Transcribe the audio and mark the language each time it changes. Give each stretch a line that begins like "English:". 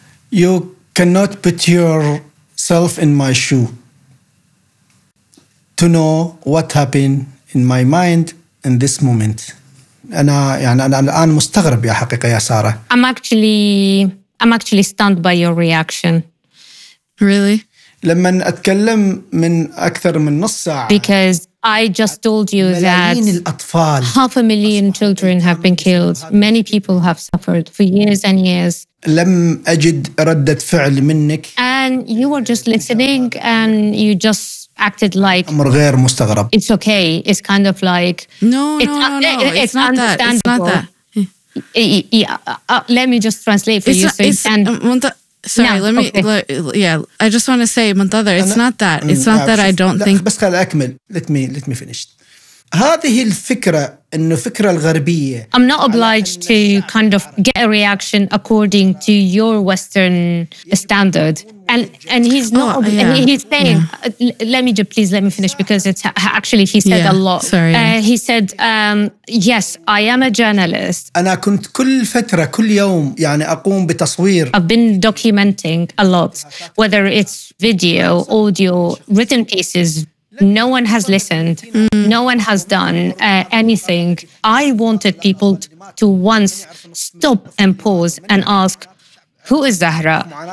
English: You cannot put yourself in my shoe to know what happened in my mind in this moment. I'm actually stunned by your reaction. Really?
Arabic: لما أتكلم من أكثر من نص ساعة.
English: Because I just told you that half a million children have been killed. Many people have suffered for years and years. And you were just listening and you just acted like it's okay. It's kind of like... No, it's not that. Let me just translate for I just want to say, Muntadhar, it's not that. It's not that I don't think... Let me finish.
Arabic: هذه الفكرة إنه فكرة الغربية.
English: I'm not obliged to kind of get a reaction according to your Western standard, and he's not. Let me finish because he said a lot. Sorry. He said, "Yes, I am a journalist."
Arabic: أنا كنت كل فترة كل يوم يعني أقوم بتصوير.
English: I've been documenting a lot, whether it's video, audio, written pieces. No one has listened. No one has done anything. I wanted people to once stop and pause and ask, who is Zahra?